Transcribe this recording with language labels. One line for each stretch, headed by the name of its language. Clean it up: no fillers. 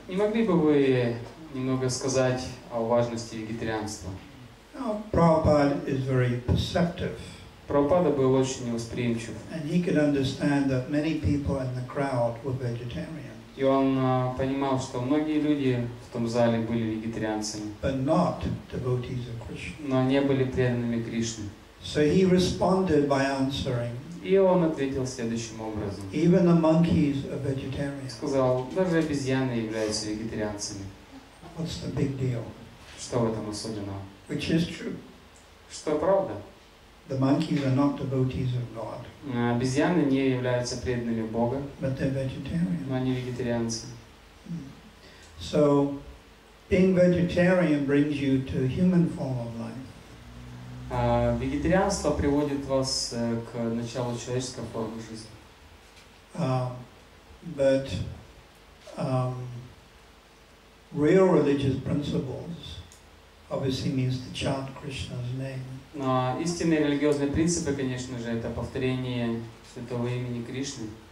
Russian: Не могли бы вы немного сказать о важности вегетарианства?
English: Now, Prabhupada is very perceptive.
Russian: Прабхупада был очень восприимчив.
English: And he could understand that many people in the crowd were vegetarians.
Russian: И он понимал, что многие люди в том зале были вегетарианцами.
English: But not devotees of Krishna.
Russian: Но не были преданными Кришне.
English: So he responded by answering.
Russian: И он ответил следующим образом.
English: Even the monkeys are vegetarians.
Russian: Сказал, даже обезьяны являются вегетарианцами.
English: What's the big deal?
Russian: Что в этом особенного?
English: Which is true.
Russian: Что правда?
English: The monkeys are not devotees of God.
Russian: Обезьяны не являются преданными Бога.
English: But they're vegetarian.
Russian: Но они вегетарианцы.
English: So, being vegetarian brings you to a human form of life.
Russian: Вегетарианство приводит вас к началу человеческой формы жизни.
English: But real religious principles obviously means to chant Krishna's name.
Russian: Но истинные религиозные принципы, конечно же, это повторение святого имени Кришны.